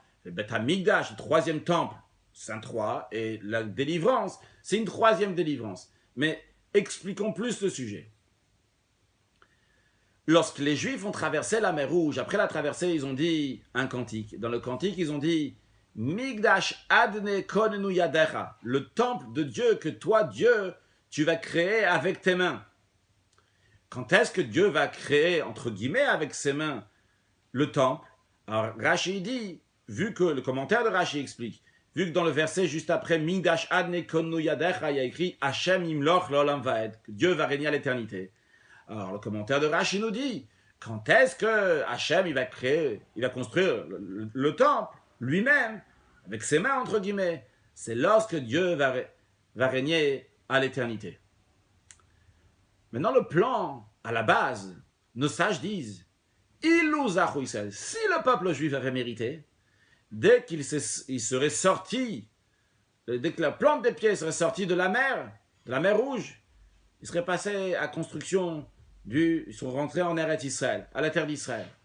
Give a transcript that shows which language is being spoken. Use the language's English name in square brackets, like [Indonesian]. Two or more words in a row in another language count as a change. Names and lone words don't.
[French] Le Beth Hamikdash, le 3e temple, c'est 3. Et la délivrance, c'est une 3e délivrance. Mais expliquons plus le sujet. lorsque les Juifs ont traversé la mer Rouge, après la traversée, ils ont dit un cantique. Dans le cantique, ils ont dit [Hebrew] מקדש אדני כוננו ידיך, [French] le temple de Dieu que toi, Dieu, tu vas créer avec tes mains. Quand est-ce que Dieu va créer, entre guillemets, avec ses mains, le temple? Alors Rashi dit, vu que le commentaire de Rashi explique, vu que dans le verset juste après, [Hebrew] מקדש אדני כוננו ידיך, [French] il y a écrit [Hebrew] השם ימלוך לעולם ועד, [French] que Dieu va régner à l'éternité. Alors le commentaire de Rashi nous dit, quand est-ce que Hashem il va construire le temple lui-même, avec ses mains entre guillemets? C'est lorsque Dieu va régner à l'éternité. Maintenant le plan, à la base, nos sages disent, [Hebrew] אילו זכו ישראל, [French] si le peuple juif avait mérité, dès qu'il serait sorti, dès que la plante des pieds serait sortie de la mer Rouge, il serait passé à construction ils sont rentrés en [Hebrew] ארץ ישראל, [French] à la terre d'Israël.